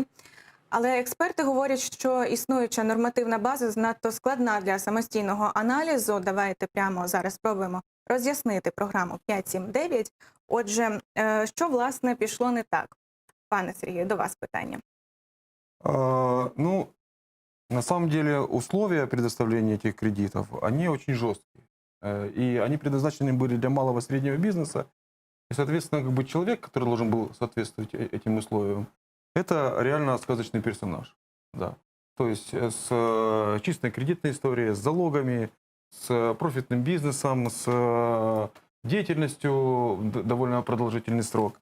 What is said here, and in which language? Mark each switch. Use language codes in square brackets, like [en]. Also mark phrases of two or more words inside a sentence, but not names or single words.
[uk] Але експерти говорять, що існуюча нормативна база занадто складна для самостійного аналізу. Давайте прямо зараз спробуємо роз'яснити програму 579. Отже, що, власне, пішло не так? Пане Сергію, до вас питання. [ru] На самом деле условия предоставления этих кредитов, они очень жесткие. И они предназначены были для малого и среднего бизнеса. И, соответственно, человек, который должен был соответствовать этим условиям, это реально сказочный персонаж. Да. То есть с чистой кредитной историей, с залогами, с профитным бизнесом, с деятельностью довольно продолжительный срок.